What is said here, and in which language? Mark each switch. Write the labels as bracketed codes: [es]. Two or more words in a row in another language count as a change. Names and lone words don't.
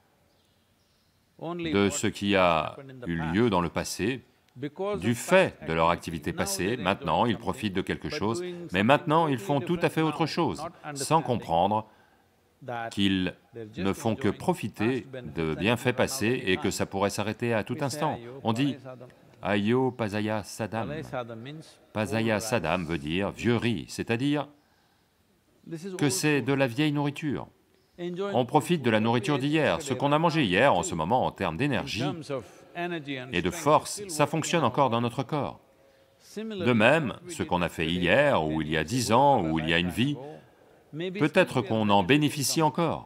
[fr] de ce qui a eu lieu dans le passé, du fait de leur activité passée, maintenant ils profitent de quelque chose, mais maintenant ils font tout à fait autre chose, sans comprendre qu'ils ne font que profiter de bienfaits passés et que ça pourrait s'arrêter à tout instant. On dit « [ta] ஐயோ பழைய சாதம் ». பழைய சாதம் [fr] veut dire « vieux riz », c'est-à-dire que c'est de la vieille nourriture. On profite de la nourriture d'hier, ce qu'on a mangé hier en ce moment en termes d'énergie et de force, ça fonctionne encore dans notre corps. De même, ce qu'on a fait hier, ou il y a 10 ans, ou il y a une vie, peut-être qu'on en bénéficie encore.